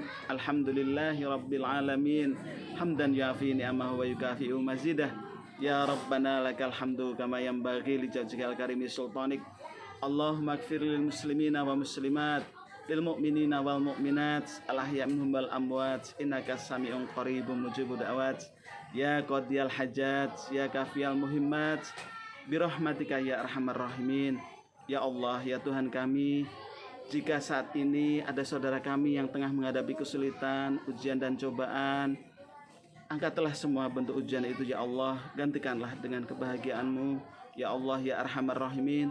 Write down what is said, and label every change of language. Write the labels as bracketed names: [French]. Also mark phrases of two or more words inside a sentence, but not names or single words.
[Arabic] الحمد لله رب العالمين. حمدا يوافي نعمه ويكافئ مزيده. يا ربنا لك الحمد كما ينبغي لجلالك الكريم سلطانك. اللهم اغفر للمسلمين والمسلمات، للمؤمنين والمؤمنات، الأحياء منهم والأموات، إنك سميع قريب مجيب الدعوات. يا قاضي الحاجات، يا كافي المهمات، برحمتك يا أرحم الراحمين. يا الله, [Indonesian] ya Tuhan kami, Jika saat ini ada saudara kami yang tengah menghadapi kesulitan, ujian dan cobaan, angkatlah semua bentuk ujian itu [Arabic] يا الله, [Indonesian] gantikanlah dengan kebahagiaan-Mu [Arabic] يا الله يا أرحم الراحمين.